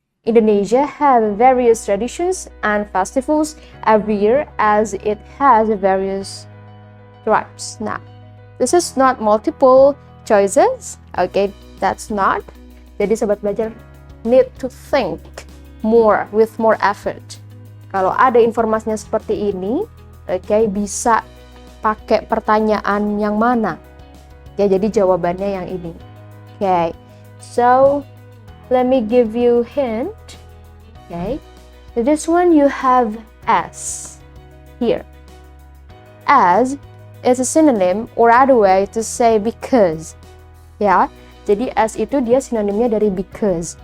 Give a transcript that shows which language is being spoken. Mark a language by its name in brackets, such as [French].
[English] Indonesia have various traditions and festivals every year as it has various tribes. Now, this is not multiple choices. Okay, that's not. [Indonesian] Jadi sobat belajar [English] need to think more with more effort. [Indonesian] Kalau ada informasinya seperti ini, okay, bisa pakai pertanyaan yang mana? Ya, jadi jawabannya yang ini. [English] Okay, so let me give you hint. Okay, this one you have as here. As is a synonym or other way to say because. [Indonesian] Ya, jadi as itu dia sinonimnya dari because.